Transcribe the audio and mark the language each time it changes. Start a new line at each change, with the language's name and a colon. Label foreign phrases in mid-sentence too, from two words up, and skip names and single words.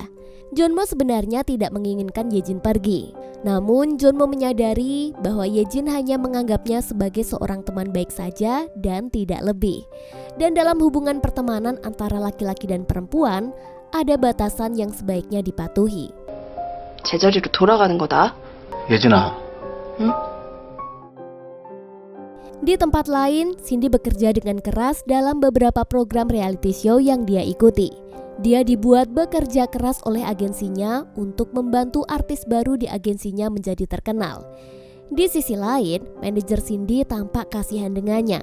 Indonesian: Jeonmo sebenarnya tidak menginginkan Yejin pergi. Namun Jeonmo menyadari bahwa Yejin hanya menganggapnya sebagai seorang teman baik saja dan tidak lebih. Dan dalam hubungan pertemanan antara laki-laki dan perempuan, ada batasan yang sebaiknya dipatuhi.
Korean: 제자리로 돌아가는 거다. 예진아,
Indonesian: Di tempat lain, Cindy bekerja dengan keras dalam beberapa program
English: reality show
Indonesian: yang dia ikuti. Dia dibuat bekerja keras oleh agensinya untuk membantu artis baru di agensinya menjadi terkenal. Di sisi lain, manajer Cindy tampak kasihan dengannya.